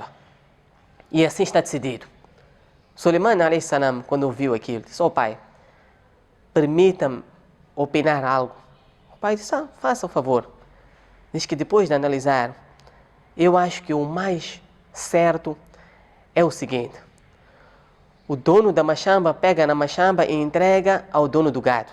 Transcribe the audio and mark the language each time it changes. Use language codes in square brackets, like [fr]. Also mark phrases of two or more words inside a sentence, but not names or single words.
[pt] E assim está decidido. Suleiman [ar] عليه السلام, [pt] quando ouviu aquilo, disse: ó pai, permita-me opinar algo. O pai disse: faça o favor. Diz que depois de analisar, eu acho que o mais certo é o seguinte: o dono da machamba pega na machamba e entrega ao dono do gado.